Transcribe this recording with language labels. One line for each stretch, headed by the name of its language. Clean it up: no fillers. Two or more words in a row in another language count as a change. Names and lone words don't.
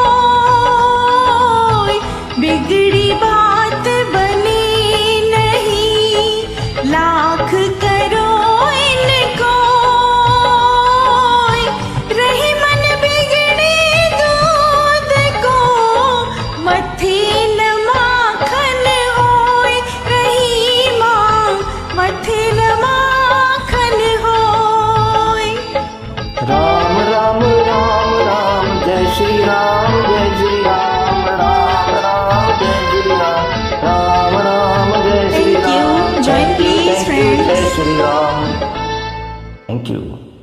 Hindi: बिगड़ी बात बने नहीं, लाख करो इनको। रही मन बिगड़े दूध को, मथे न माखन होए रही माँ, मथे न माखन होए। राम राम राम राम, जय श्री राम, जय श्री राम, राम राम जय श्री राम, राम राम जय श्री
English: Thank you.
Hindi: राम।
English: Join please, Thank you, friends.
Hindi: जय श्री राम।
English: thank you.